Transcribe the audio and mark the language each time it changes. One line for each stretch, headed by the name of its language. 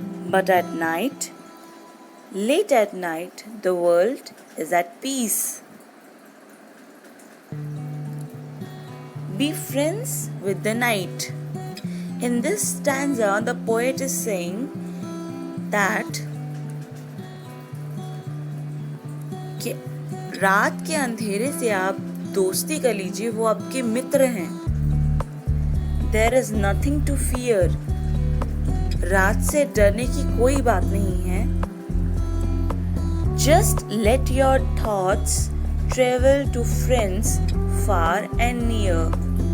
English: But at night, late at night, the world is at peace. Be friends with the night. In this stanza, the poet is saying that
Hindi: रात के अंधेरे से आप दोस्ती कर लीजिए, वो आपके मित्र हैं।
English: There is nothing to fear.
Hindi: रात से डरने की कोई बात नहीं है।
English: Just let your thoughts travel to friends far and near.